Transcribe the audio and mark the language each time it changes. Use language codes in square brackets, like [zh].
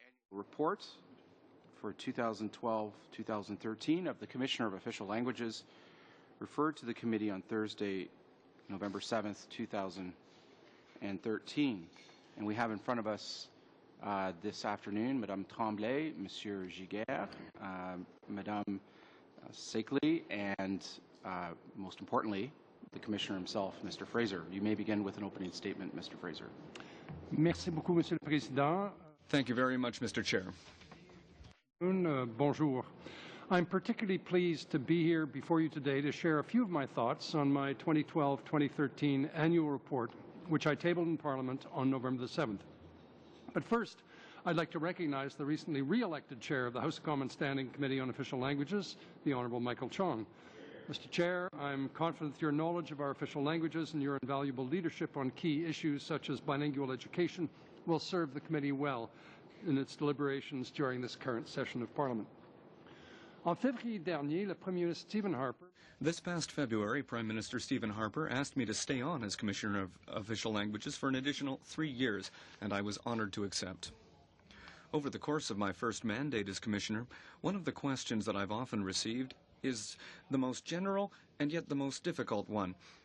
[en] Report for 2012-2013 of the Commissioner of Official Languages referred to the committee on Thursday, November 7th, 2013. And we have in front of us this afternoon Madame Tremblay, Monsieur Giguère, Madame Seckley, and most importantly, the Commissioner himself, Mr. Fraser. You may begin with an opening statement, Mr. Fraser. [fr] Merci beaucoup, Monsieur le Président. [en] Thank you very much, Mr. Chair. [fr] Bonjour. [en] I'm particularly pleased to be here before you today to share a few of my thoughts on my 2012-2013 annual report, which I tabled in Parliament on November the 7th. But first, I'd like to recognize the recently re-elected chair of the House of Commons Standing Committee on Official Languages, the Honourable Michael Chong. Mr. Chair, I'm confident that your knowledge of our official languages and your invaluable leadership on key issues such as bilingual education will serve the committee well in its deliberations during this current session of Parliament. [fr] En février dernier, le Premier ministre Stephen Harper [en] This past February, Prime Minister Stephen Harper asked me to stay on as Commissioner of Official Languages for an additional 3 years, and I was honored to accept. Over the course of my first mandate as Commissioner, one of the questions that I've often received is the most general and yet the most difficult one.